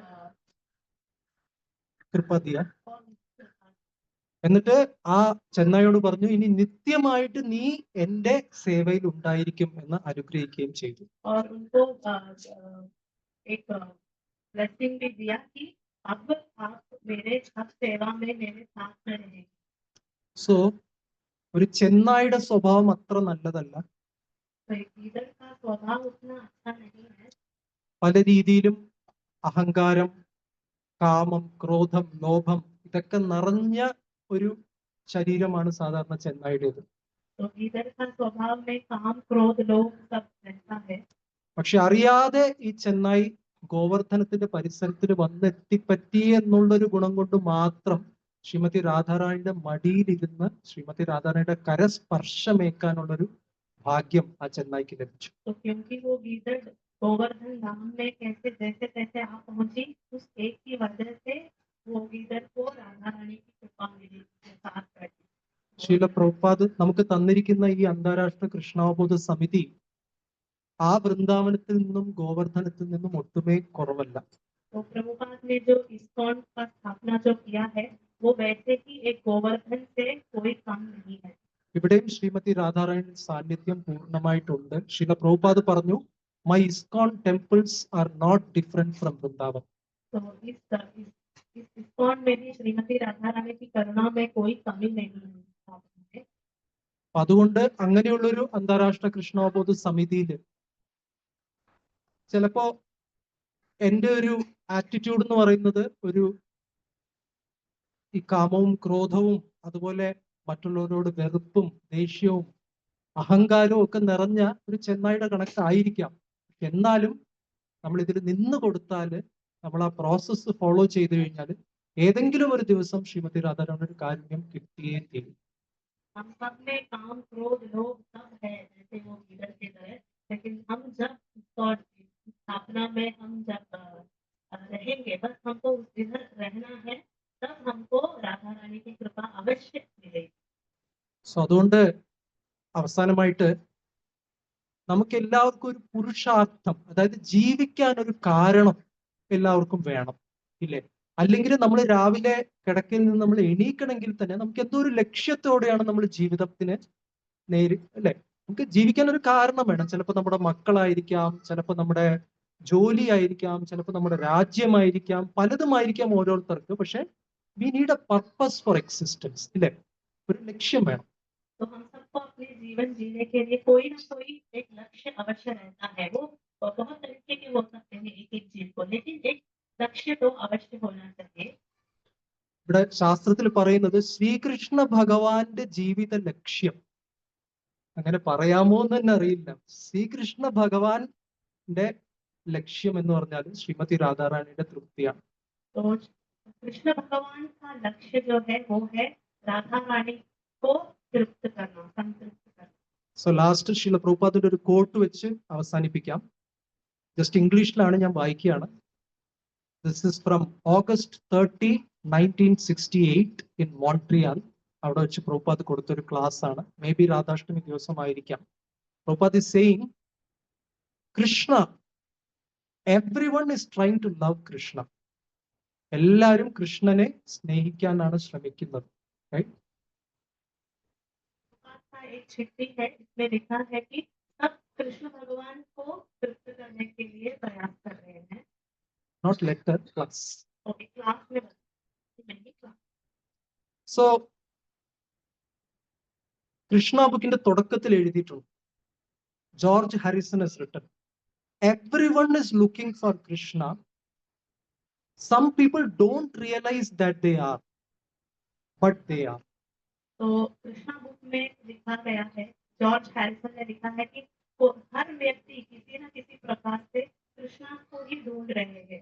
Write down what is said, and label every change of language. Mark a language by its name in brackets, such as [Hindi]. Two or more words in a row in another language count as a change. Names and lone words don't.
[Hindi] कृपा दिया. और [Malayalam] എന്നിട്ട് ആ ചെന്നായോട് പറഞ്ഞു, ഇനി നിത്യമായിട്ട് നീ എന്റെ സേവയിൽ ഉണ്ടായിരിക്കും എന്ന് അനുഗ്രഹിക്കുകയും ചെയ്തു. [Hindi] और उनको एक ब्लेसिंग भी दिया कि अब आप मेरे हर सेवा में मेरे साथ में रहेंगे. [Malayalam] സോ ഒരു ചെന്നായുടെ സ്വഭാവം അത്ര നല്ലതല്ല. [Hindi] तो एक गीदड़ का स्वभाव उतना अच्छा नहीं है. [Malayalam] പല രീതിയിലും അഹങ്കാരം, കാമം, ക്രോധം, ലോഭം ഇതൊക്കെ നിറഞ്ഞ ഒരു ശരീരമാണ് സാധാരണ ചെന്നായുടേത്. [Hindi] तो गीदड़ का स्वभाव में काम, क्रोध, लोभ सब रहता है. [Malayalam] പക്ഷെ അറിയാതെ ഈ ചെന്നായി ഗോവർദ്ധനത്തിന്റെ പരിസരത്തിൽ വന്നെത്തിപ്പറ്റി എന്നുള്ളൊരു ഗുണം കൊണ്ട് മാത്രം ശ്രീമതി രാധാറാണിയുടെ മടിയിലിരുന്ന് ശ്രീമതി രാധാറാണിയുടെ കരസ്പർശമേക്കാനുള്ളൊരു ഭാഗ്യം ആ ചെന്നായിക്ക് ലഭിച്ചു. [Hindi] तो क्योंकि वो गीदड़ गोवर्धन धाम में कैसे जैसे तैसे आ पहुंची, उस एक की वजह से वो गीदड़ को राधा रानी की कृपा मिली उसके साथ बैठी. [Malayalam] ശ്രീല പ്രഭുപാദ് നമുക്ക് തന്നിരിക്കുന്ന ഈ അന്താരാഷ്ട്ര കൃഷ്ണാവബോധ സമിതി ആ വൃന്ദാവനത്തിൽ നിന്നും ഗോവർദ്ധനത്തിൽ നിന്നും ഒട്ടുമേ കുറവല്ല. [Hindi] तो प्रभुपाद ने जो इस्कॉन का स्थापना जो किया है, वो वैसे ही एक गोवर्धन से कोई कम नहीं है. [Malayalam] ഇവിടെയും ശ്രീമതി രാധാറാണിയുടെ സാന്നിധ്യം പൂർണ്ണമായിട്ടുണ്ട്. ശ്രീല പ്രഭുപാദ് പറഞ്ഞു, [English] my ISKCON temples are not different from Vrindavan. [Hindi] तो इस इस्कॉन में भी श्रीमती राधा रानी की करुणा में कोई कमी नहीं है. [Malayalam] അതുകൊണ്ട് അങ്ങനെയുള്ളൊരു അന്താരാഷ്ട്ര കൃഷ്ണാവബോധ സമിതിയിൽ ചിലപ്പോ എൻ്റെ ഒരു ആറ്റിറ്റ്യൂഡ് എന്ന് പറയുന്നത് ഒരു ഈ കാമവും ക്രോധവും അതുപോലെ മറ്റുള്ളവരോട് വെറുപ്പും ദേഷ്യവും അഹങ്കാരവും ഒക്കെ നിറഞ്ഞ ഒരു ചെന്നായുടെ കണക്കായിരിക്കാം. എന്നാലും നമ്മൾ ഇതിൽ നിന്ന് കൊടുത്താൽ, നമ്മൾ ആ [English] process follow [Malayalam] ചെയ്തു കഴിഞ്ഞാൽ ഏതെങ്കിലും ഒരു ദിവസം ശ്രീമതി രാധാരാണിയുടെ ഒരു കാരുണ്യം കിട്ടിയേ തീരും. [Hindi] हम सब में काम, क्रोध, लोभ सब है जैसे वो गीदड़ की तरह, लेकिन हम जब गॉड की स्थापना में हम जब रहेंगे, बस हमको उस इधर रहना है, तब हमको राधा रानी की कृपा अवश्य मिलेगी. [Malayalam] സോ അതുകൊണ്ട് അവസാനമായിട്ട് നമുക്ക് എല്ലാവർക്കും ഒരു പുരുഷാർത്ഥം, അതായത് ജീവിക്കാൻ ഒരു കാരണം എല്ലാവർക്കും വേണം, ഇല്ലേ? അല്ലെങ്കിൽ നമ്മൾ രാവിലെ കിടക്കയിൽ നിന്ന് നമ്മൾ എണീക്കണമെങ്കിൽ തന്നെ നമുക്ക് എന്തോ ഒരു ലക്ഷ്യത്തോടെയാണ് നമ്മൾ ജീവിതത്തിന് അല്ലെ? നമുക്ക് ജീവിക്കാൻ ഒരു കാരണം വേണം. ചിലപ്പോൾ നമ്മുടെ മക്കളായിരിക്കാം, ചിലപ്പോൾ നമ്മുടെ ജോലി ആയിരിക്കാം, ചിലപ്പോൾ നമ്മുടെ രാജ്യമായിരിക്കാം, പലതുമായിരിക്കാം ഓരോരുത്തർക്ക്. പക്ഷെ [English] we need a purpose for existence, [Malayalam] ഇല്ലേ? ഒരു ലക്ഷ്യം വേണം. [Hindi] तो हम सबको अपने जीवन जीने के लिए कोई ना कोई एक लक्ष्य अवश्य रहता है. वो बहुत तरीके के हो सकते हैं एक एक चीज को, लेकिन एक लक्ष्य तो अवश्य होना चाहिए. [Malayalam] ഇവിടെ ശാസ്ത്രത്തിൽ പറയുന്നത് ശ്രീകൃഷ്ണ ഭഗവാന്റെ ജീവിത ലക്ഷ്യം, അങ്ങനെ പറയാമോ എന്ന് തന്നെ അറിയില്ല. ശ്രീകൃഷ്ണ ഭഗവാന്റെ ലക്ഷ്യം എന്ന് പറഞ്ഞാൽ ശ്രീമതി രാധാറാണിയുടെ തൃപ്തിയാണ്. [Hindi] तो कृष्ण भगवान का लक्ष्य जो है वो है राधा रानी को तृप्त करना, संतृप्त करना. [English] so last [Malayalam] ശ്രീല പ്രഭുപാദിന്റെ ഒരു കോട്ട് വെച്ച് അവസാനിപ്പിക്കാം. ജസ്റ്റ് ഇംഗ്ലീഷിലാണ് ഞാൻ വായിക്കുകയാണ്. [English] this is from August 30, 1968 in Montreal. [Malayalam] അവിടെ വെച്ച് പ്രഭുപാദ് കൊടുത്തൊരു ക്ലാസ് ആണ്. [English] may be [Malayalam] രാധാഷ്ടമി ദിവസമായിരിക്കാം. [English] Prabhupad is saying, Krishna, everyone is trying to love Krishna. [Malayalam] എല്ലാവരും കൃഷ്ണനെ സ്നേഹിക്കാനാണ് ശ്രമിക്കുന്നത്. റൈറ്റ്? [Hindi] एक चिट्ठी है, इसमें लिखा है कि सब कृष्ण भगवान को तृप्त करने के लिए प्रयास कर रहे हैं. [English] Not letter, class. [Hindi] ओके, क्लास में नहीं क्लास. [Malayalam] സോ കൃഷ്ണ ബുക്കിന്റെ തുടക്കത്തിൽ എഴുതിയിട്ടുണ്ട്, ജോർജ് ഹാരിസൺ [English] has written, everyone is looking for Krishna. Some people don't realize that they are, but they are. [Hindi] तो कृष्णा बुक में लिखा गया है, जॉर्ज हैरिसन ने लिखा है कि हर व्यक्ति किसी न किसी प्रकार से कृष्णा को ही ढूंढ रहे हैं.